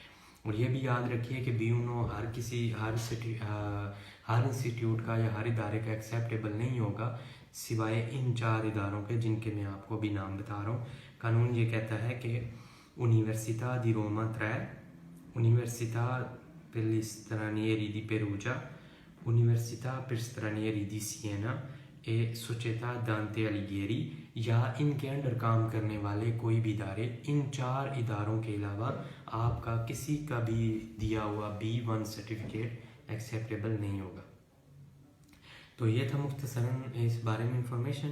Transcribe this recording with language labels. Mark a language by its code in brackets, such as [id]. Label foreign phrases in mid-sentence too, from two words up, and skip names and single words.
[ur] اور یہ بھی یاد رکھیے کہ B1 ہر انسٹیٹیوٹ کا یا ہر ادارے کا ایکسیپٹیبل نہیں ہوگا سوائے ان 4 اداروں کے جن کے میں آپ کو ابھی نام بتا رہا ہوں. قانون یہ کہتا ہے کہ یونیورسٹا دی روما 3، یونیورسٹا per gli stranieri di Perugia، یونیورسٹا per stranieri di Siena اے سوچیتا دانتے الیگیری یا ان کے انڈر کام کرنے والے کوئی بھی ادارے، ان 4 اداروں کے علاوہ آپ کا کسی کا بھی دیا ہوا B1 سرٹیفکیٹ ایکسیپٹیبل نہیں ہوگا. تو یہ تھا مختصراً اس بارے میں انفارمیشن.